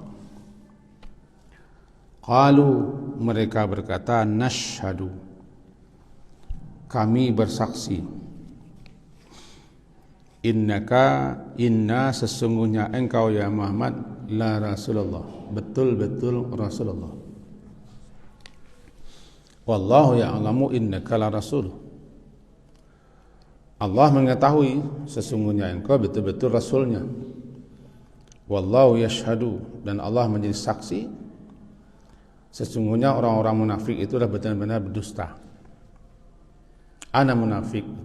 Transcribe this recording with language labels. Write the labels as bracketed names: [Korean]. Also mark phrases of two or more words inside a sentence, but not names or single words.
[Indonesian] Qalu, mereka berkata, nashhadu, kami bersaksi, inna sesungguhnya engkau ya Muhammad [Arabic] لرسول الله, [Indonesian] betul-betul Rasulullah. [Arabic] والله يعلم إنك لرسول. [Indonesian] Allah mengetahui sesungguhnya engkau betul-betul rasulnya. [Arabic] والله يشهد, [Indonesian] dan Allah menjadi saksi sesungguhnya orang-orang munafik itu dah benar-benar berdusta. [Arabic] أنا منافق.